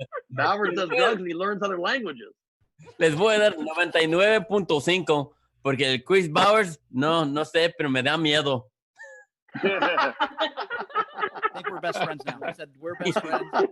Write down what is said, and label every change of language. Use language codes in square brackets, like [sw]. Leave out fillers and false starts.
[en] Bauer does drugs and he learns other languages. [es] Les voy a dar 99.5 porque el Chris Bowers, no sé, pero me da miedo. [en] I think we're best friends now. I said we're best friends.